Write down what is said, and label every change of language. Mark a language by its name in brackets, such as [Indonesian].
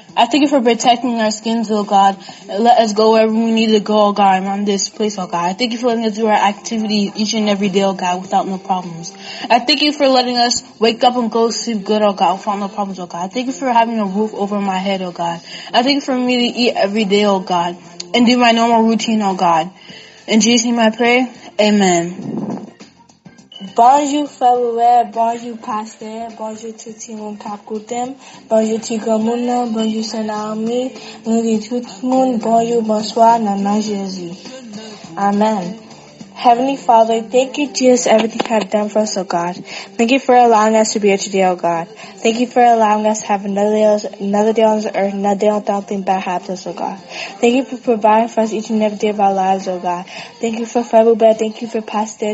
[English] I thank you for protecting our skins, oh God, and let us go wherever we need to go, oh God, on this place, oh God. I thank you for letting us do our activity each and every day, oh God, without no problems. I thank you for letting us wake up and go to sleep good, oh God, without no problems, oh God. I thank you for having a roof over my head, oh God. I thank you for me to eat every day, oh God, and do my normal routine, oh God. In Jesus' name I pray, amen. [French] Bonjour frère, bonjour pasteur, bonjour tout le monde qui écoute, bonjour tout le monde, bonjour Saint Naomi, nous dit tout le monde, bonjour, bonsoir, dans le nom de Jésus. Amen. [English] Heavenly Father, thank you, Jesus, everything you have done for us, oh God. Thank you for allowing us to be here today, oh God. Thank you for allowing us to have another day on this earth, another day without anything bad happens, oh God. Thank you for providing for us each and every day of our lives, oh God. Thank you for Fred Bell. Thank you for Pastor.